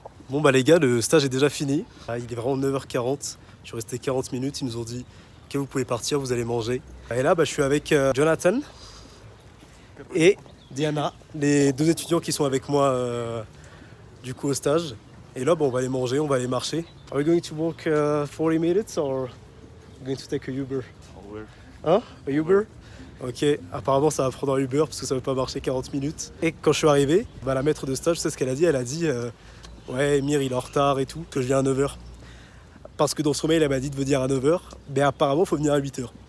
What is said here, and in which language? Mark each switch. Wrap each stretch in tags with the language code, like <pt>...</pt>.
<fr>Bon bah les gars, le stage est déjà fini. Il est vraiment 9h40. Je suis resté 40 minutes. Ils nous ont dit que vous pouvez partir, vous allez manger. Et là, je suis avec Jonathan et Diana, les deux étudiants qui sont avec moi du coup au stage. Et là, on va aller manger, on va aller marcher.</fr> <en>Are we going to walk 40 minutes or going to take a Uber? Uber. Hein? A Uber?</en> <fr>Ok, apparemment ça va prendre un Uber parce que ça ne va pas marcher 40 minutes. Et quand je suis arrivé, la maître de stage, c'est ce qu'elle a dit. Elle a dit ouais, Emir il est en retard et tout, que je viens à 9h. Parce que dans son mail, elle m'a dit de venir à 9h, mais apparemment il faut venir à 8h.</fr>